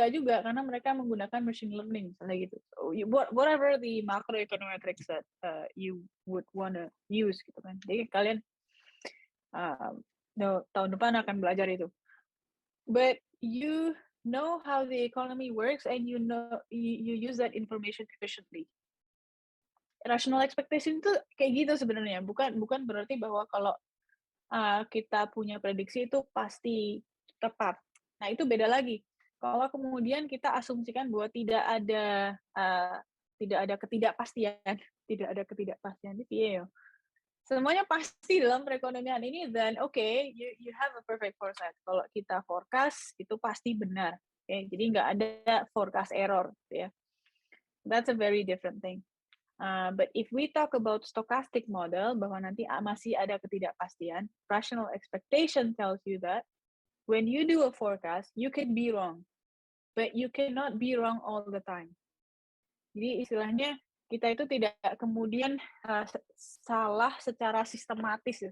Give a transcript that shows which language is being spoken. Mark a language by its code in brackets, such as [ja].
[id] Enggak juga, karena mereka menggunakan machine learning misalnya gitu. [en] So, whatever the macroeconometrics that you would wanna use [id] gitu kan. Jadi kalian tahun depan akan belajar itu. [en] But you know how the economy works and you use that information efficiently. [id] Rational expectation itu kayak gitu sebenarnya, bukan berarti bahwa kalau kita punya prediksi itu pasti tepat. Nah, itu beda lagi. Kalau kemudian kita asumsikan bahwa tidak ada ketidakpastian, itu ya. Semuanya pasti dalam perekonomian ini, [en] then okay, you have a perfect forecast. [id] Kalau kita forecast itu pasti benar. Okay? Jadi nggak ada forecast error, ya. [en] That's a very different thing. But if we talk about stochastic model, [id] bahwa nanti masih ada ketidakpastian, [en] rational expectation tells you that when you do a forecast, you can be wrong, but you cannot be wrong all the time. [id] Jadi istilahnya kita itu tidak kemudian salah secara sistematis.